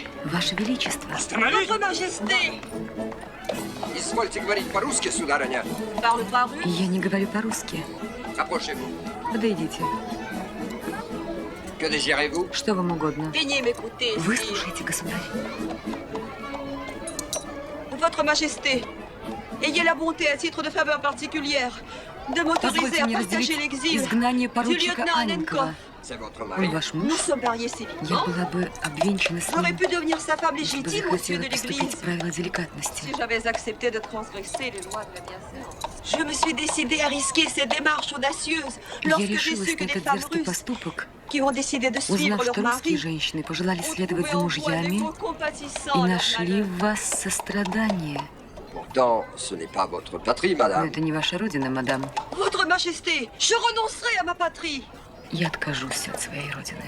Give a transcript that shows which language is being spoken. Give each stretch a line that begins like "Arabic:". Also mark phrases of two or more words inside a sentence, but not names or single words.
Russian: Ваше Величество. Остановись!
French: Votre Majesté!
Russian: Извольте говорить по-русски, сударыня.
French: Parle pas russe?
Russian: Я не говорю по-русски.
French: Approchez-vous.
Russian: Подойдите.
French: Que désirez-vous?
Russian: Что вам угодно?
French: Daignez m'écouter.
Russian: Выслушайте, государь.
French: Votre Majesté, ayez la bonté à titre de faveur particulière de m'autoriser
Russian: Позвольте
French: à
Russian: мне
French: partager
Russian: разделить
French: l'exil
Russian: изгнание
French: du
Russian: поручика
French: lieutenant
Russian: Анненкова.
French: Annenkov. C'est votre
Russian: Он
French: mari.
Russian: ваш
French: Nous
Russian: муж.
French: sommes mariés
Russian: Я
French: civilement.
Russian: была бы обвенчана с
French: J'aurais
Russian: ним,
French: pu devenir sa femme
Russian: если бы
French: légitime aux yeux
Russian: захотела
French: de
Russian: поступить
French: l'Église
Russian: правила деликатности.
French: si j'avais accepté de transgresser les lois de la bienséance. Je me suis décidée à risquer ces démarches audacieuses
Russian: Я
French: lorsque j'ai
Russian: решилась
French: su que
Russian: на
French: des
Russian: этот
French: femmes
Russian: дерзкий
French: russes
Russian: поступок,
French: qui ont décidé de suivre
Russian: узнав,
French: leur
Russian: что русские
French: mari
Russian: женщины пожелали
French: ont
Russian: следовать
French: trouvé
Russian: за
French: en moi des
Russian: мужьями
French: mots compatissants
Russian: и
French: à leur
Russian: нашли
French: malheur.
Russian: в вас сострадание.
French: Pourtant, ce n'est pas votre patrie,
Russian: Но
French: madame.
Russian: это не ваша родина, мадам.
French: Votre Majesté, je renoncerai à ma patrie.
Russian: Я откажусь от своей родины.